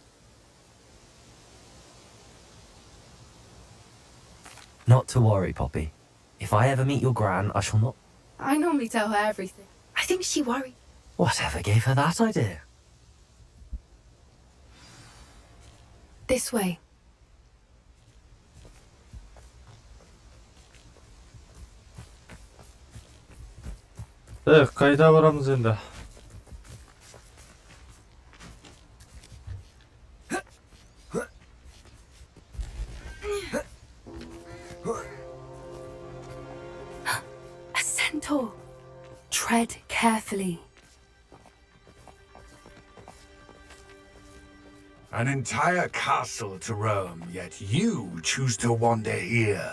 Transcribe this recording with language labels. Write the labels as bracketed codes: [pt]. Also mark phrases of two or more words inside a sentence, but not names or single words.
[en] Not to worry, Poppy. If I ever meet your gran, I shall not... I normally tell her everything. I think she worried. Whatever gave her that idea? This way. [kk] Қайда барамыз енді? [en] A centaur. Tread carefully. An entire castle to roam, yet you choose to wander here.